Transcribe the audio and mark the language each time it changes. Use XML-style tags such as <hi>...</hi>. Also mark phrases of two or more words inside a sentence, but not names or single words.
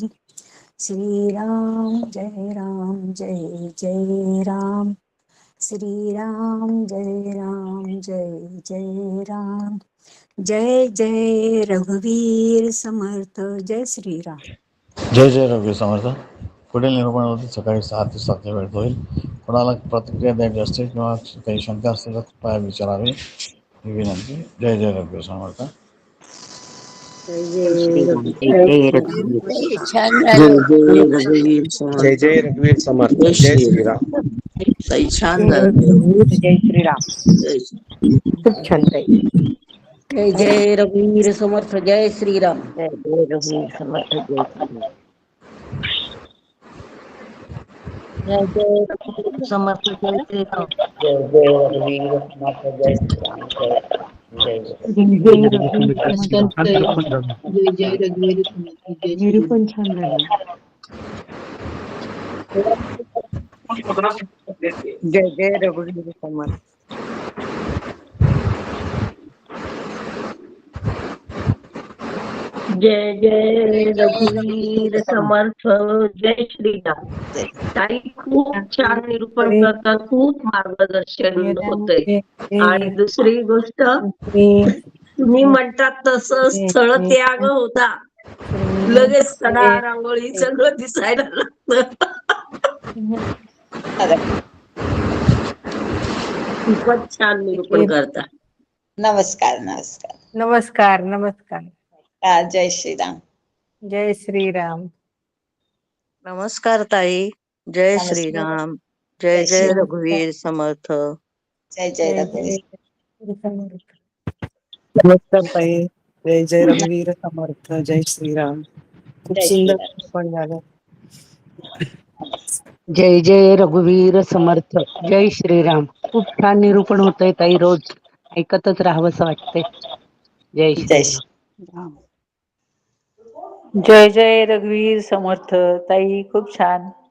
<mr>श्रीराम जय राम जय जय राम. श्रीराम जय राम जय जय राम. जय जय रघुवीर समर्थ. जय श्रीराम. जय जय रघुवीर समर्थ. पुढील निरूपण होते सकाळी 6 ते 7 या वेळेत होईल. कोणाला प्रतिक्रिया द्यायची असते किंवा काही शंका असतील तर कृपया विचारावे ही विनंती. जय जय रघुवीर समर्थ. जय जय रघुवीर. जय रघुवीर. छान जय झालं. जय रघुवीर समर्थ. जय जय रघुवीर समर्थ. जय जय श्रीराम. श्रीराम. ताई छान जय झालं. रघुवीर. जय श्रीराम. जय खूप छान ताई. जय जय रघुवीर समर्थ. जय श्रीराम. जय जय रघुवीर समर्थ. जय श्रीराम. जय जय रघुवीर समर्थ. जय श्रीराम. जय जय रघुवीर समर्थ. जय श्रीराम. जय जय जय जय रघुवीर समर्थ. जय जय रघुवीर समर्थ. जय श्री निरूपण छान झालं. जय जय रघुवीर समर्थ. जय जय रघुवीर समर्थ. जय श्रीराम. ताई खूप छान निरूपण करतात, खूप मार्गदर्शन होतंय. आणि दुसरी गोष्ट, तुम्ही म्हणतात तसं स्थळ त्याग होता, लगेच सडा रांगोळी सगळं दिसायला लागतं. खूपच छान निरूपण करता. नमस्कार नमस्कार. नमस्कार नमस्कार. जय श्रीराम. जय श्रीराम. नमस्कार ताई. जय नमस्कार. श्रीराम. जय जय रघुवीर समर्थ. जय जय रघुवीर. नमस्कार ताई. जय जय रघुवीर समर्थ. जय श्रीराम. खूप जय सुंदर श्रीराम. पण झालं. जय जय रघुवीर समर्थ. जय श्रीराम. खूप छान निरूपण होतंय ताई. रोज ऐकतच राहावंसं वाटतंय. जय जय श्रीराम. जय जय रघुवीर समर्थ. ताई खूप छान.</mr>